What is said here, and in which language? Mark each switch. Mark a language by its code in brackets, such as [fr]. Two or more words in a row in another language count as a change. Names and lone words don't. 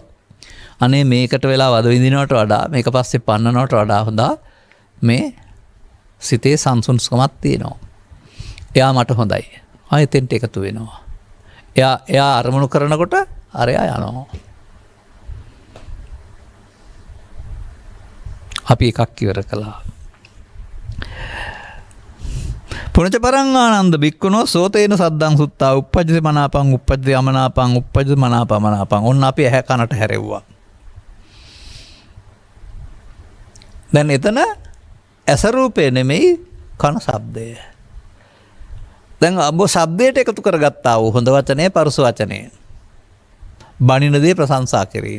[si] අනේ මේකට වෙලා වද විඳිනවට වඩා මේක පස්සේ පන්නනවට වඩා හොඳා මේ සිතේ සංසුන්කමක් තියෙනවා. එයා මට හොඳයි. එතෙන්ට එකතු වෙනවා. එයා අරමුණු කරනකොට අරයා යනවා. අපි එකක් ඉවර කළා. [pi] පුනච පරං ආනන්ද බික්කුණෝ සෝතේන සද්දං සුත්තා උප්පජ්ජති මනාපං උප්පජ්ජති අමනාපං උප්පජ්ජති මනාපමනාපං. [si] ඔන්න අපි ඇහැ කනට හැරෙව්වා. දැන් එතන ඇස රූපේ නෙමෙයි කන ශබ්දය. දැන් අඹ ශබ්දයට එකතු කරගත්තා වූ හොඳ වචනේ පරුස වචනේ. බණින දේ ප්‍රශංසා කිරීම.